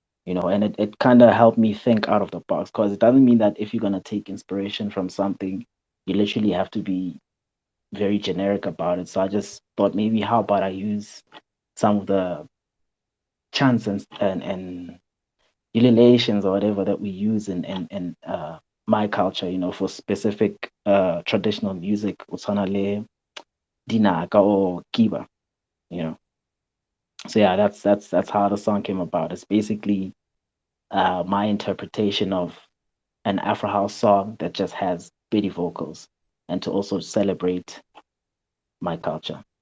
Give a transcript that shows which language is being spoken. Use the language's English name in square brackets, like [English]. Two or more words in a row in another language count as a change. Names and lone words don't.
[English] and it kind of helped me think out of the box, because it doesn't mean that if you're going to take inspiration from something, you literally have to be very generic about it. So I just thought, maybe how about I use some of the chants and relations or whatever that we use in my culture, for specific traditional music, [Northern Sotho] utsana le dinaka [English] or kiba, you know. So yeah, that's how the song came about. It's basically my interpretation of an Afro house song that just has bitty vocals, and to also celebrate my culture.